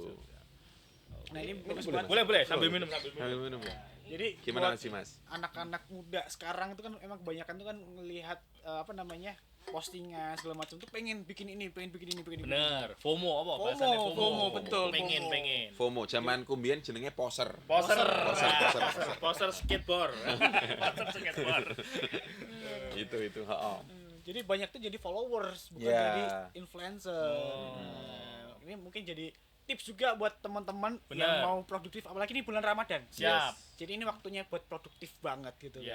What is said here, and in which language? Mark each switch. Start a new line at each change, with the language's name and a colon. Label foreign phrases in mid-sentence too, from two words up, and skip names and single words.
Indonesian: Nah ini bagus banget. Boleh sambil minum. Sambil minum ya. Jadi Gimana buat sih Mas? anak-anak muda sekarang itu kan emang kebanyakan tuh kan ngelihat postingan segala macam tuh pengen bikin ini. Bener. FOMO apa FOMO, bahasanya FOMO, betul, Pengen.
Javanese: FOMO zaman kumbian jenenge poser.
Indonesian: Poser. Poser.
English: Poser skateboard. Poser skateboard.
Indonesian: Itu, heeh. Jadi banyak tuh jadi followers bukan Ya. jadi influencer. Nah, ini mungkin jadi tips juga buat teman-teman Bener. yang mau produktif, apalagi ini bulan Ramadan. Siap. Jadi ini waktunya buat produktif banget gitu. Ya,